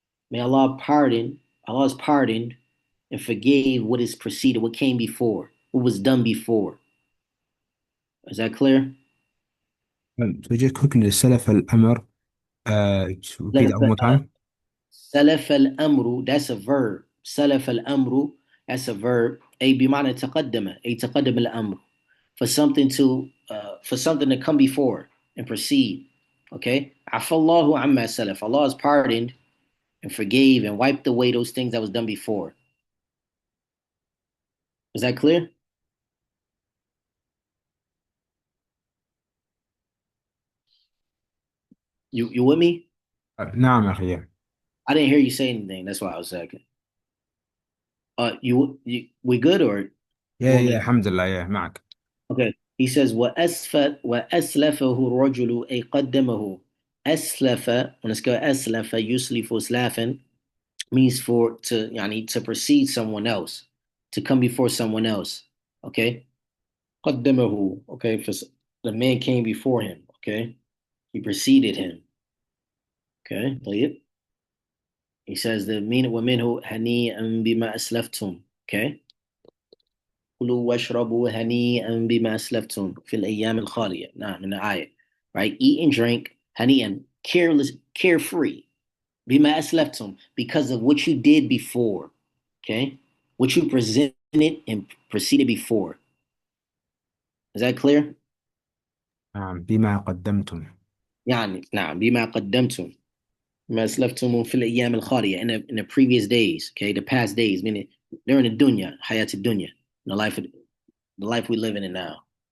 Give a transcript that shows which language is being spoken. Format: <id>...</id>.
<en>May Allah pardon, Allah's pardoned and forgave what is preceded, what came before, what was done before. Is that clear? So just quickly,</en> <ar>سلف الأمر.</ar> <en>Repeat that one more time.</en> <ar>سلف الأمر,</ar> <en>that's a verb. سلف الأمر, that's a verb.</en> <ar>أي بمعنى تقدم, أي تقدم الأمر.</ar> <en>For something to come before and proceed.</en> <ar>Okay? عفى الله عما سلف.</ar> <en>Allah has pardoned and forgave and wiped away those things that was done before. Is that clear? You with me?</en> <ar>نعم يا أخي.</ar> <en>I didn't hear you say anything. That's why I was saying. You we good or you want يا me?</en> <ar>الحمد لله معك.</ar> <en>Okay. He says</en> <ar>وأسلفه الرجل أي قدمه.</ar> <en>أسلف, when it's called أسلف,</en> <ar>يسلف سلافا,</ar> <en>means for to يعني to precede someone else, to come before someone else. Okay. قدمه. Okay. For the man came before him. Okay. He preceded him. Okay. طيب. He says the meaning</en> <ar>ومنه هنيئا بما أسلفتم.</ar> <en>Okay.</en> <ar>كلوا واشربوا هنيئا بما أسلفتم في الأيام الخالية.</ar> <en>نعم, in the ayah. Right? Eat and drink هنيئا, careless, carefree.</en> <ar>بما أسلفتم,</ar> <en>because of what you did before. Okay? What you presented and proceeded before. Is that clear?</en> <ar>نعم بما قدمتم. يعني نعم بما قدمتم ما أسلفتم في الأيام الخالية,</ar> <en>in the previous days. Okay? The past days, meaning during the dunya, hayat dunya, the life we live in now.</en>